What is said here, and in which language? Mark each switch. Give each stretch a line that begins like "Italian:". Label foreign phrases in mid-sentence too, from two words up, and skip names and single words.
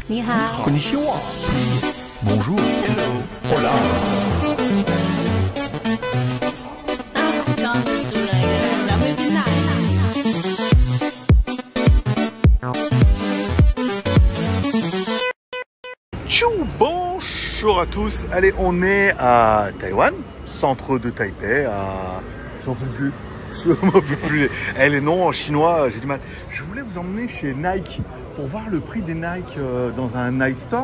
Chinese: 你好。
Japanese: Konnichiwa.
French: Bonjour. Hola.
Chinese: 刚住了一个人，咱们去哪里？
French: Tchou, bonjour à tous. Allez, on est à Taïwan, centre de Taipei, à... J'en peux plus. Je m'en peux plus. Eh, les noms en chinois, j'ai du mal. Je voulais vous emmener chez Nike pour voir le prix des Nike dans un Nike Store.